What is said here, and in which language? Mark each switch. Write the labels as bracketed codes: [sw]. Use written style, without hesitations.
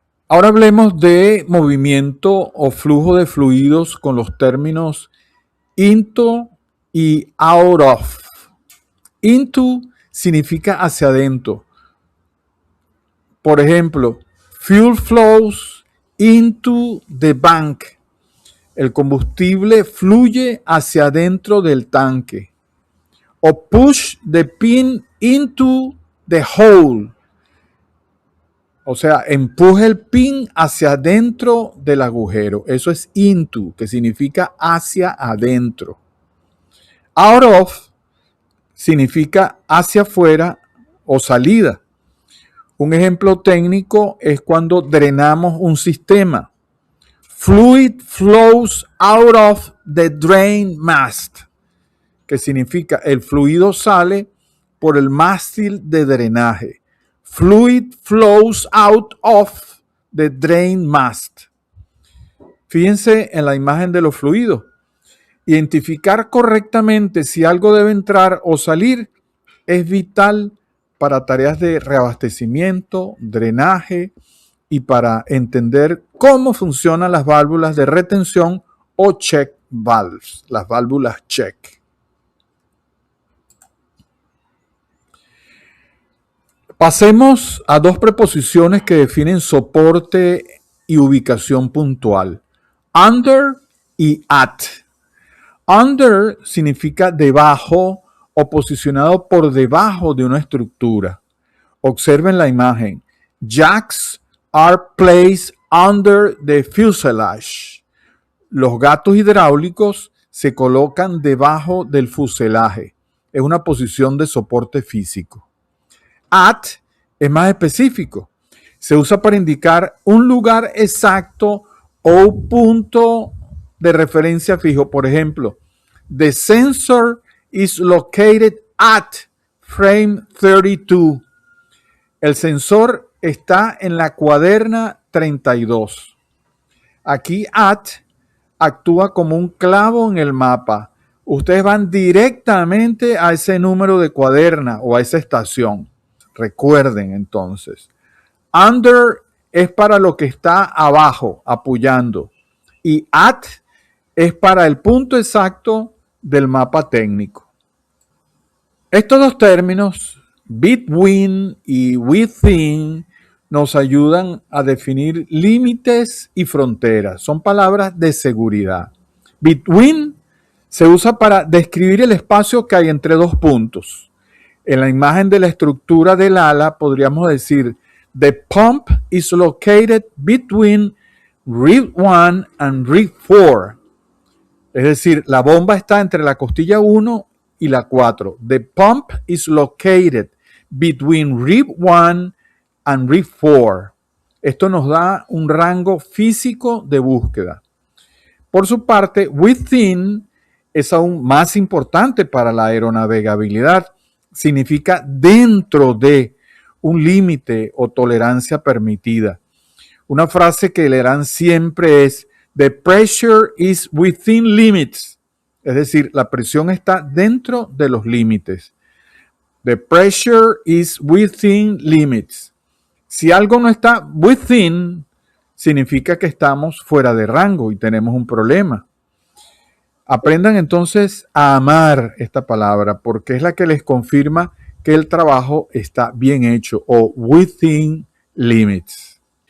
[es] Ahora hablemos de movimiento o flujo de fluidos con los términos into y out of. Into significa hacia adentro. Por ejemplo, [en] fuel flows into the bank. [es] El combustible fluye hacia adentro del tanque. [en] o push the pin into the hole. [es] O sea, empuje el pin hacia adentro del agujero. Eso es into, que significa hacia adentro. Out of significa hacia afuera o salida. Un ejemplo técnico es cuando drenamos un sistema. [en] Fluid flows out of the drain mast, [es] que significa el fluido sale por el mástil de drenaje. [en] Fluid flows out of the drain mast. [es] Fíjense en la imagen de los fluidos. Identificar correctamente si algo debe entrar o salir es vital para tareas de reabastecimiento, drenaje y para entender cómo funcionan las válvulas de retención o check valves, las válvulas check. Pasemos a dos preposiciones que definen soporte y ubicación puntual. Under y at. Under significa debajo o posicionado por debajo de una estructura. Observen la imagen. [en] Jacks are placed under the fuselage. [es] Los gatos hidráulicos se colocan debajo del fuselaje. Es una posición de soporte físico. At es más específico. Se usa para indicar un lugar exacto o un punto de referencia fijo. Por ejemplo, [en] the sensor is located at frame 32. [es] El sensor está en la cuaderna 32. Aquí at actúa como un clavo en el mapa. Ustedes van directamente a ese número de cuaderna o a esa estación. Recuerden entonces. Under es para lo que está abajo, apoyando. Y at es para el punto exacto del mapa técnico. Estos dos términos, between y within, nos ayudan a definir límites y fronteras. Son palabras de seguridad. Between se usa para describir el espacio que hay entre dos puntos. En la imagen de la estructura del ala podríamos decir, [en] the pump is located between rib 1 and rib 4. [es] Es decir, la bomba está entre la costilla 1 y la 4. [en] The pump is located between rib 1 and rib 4. [es] Esto nos da un rango físico de búsqueda. Por su parte, within es aún más importante para la aeronavegabilidad. Significa dentro de un límite o tolerancia permitida. Una frase que leerán siempre es [en] the pressure is within limits. [es] Es decir, la presión está dentro de los límites. [en] The pressure is within limits. [es] Si algo no está within, significa que estamos fuera de rango y tenemos un problema. Aprendan entonces a amar esta palabra porque es la que les confirma que el trabajo está bien hecho o within limits.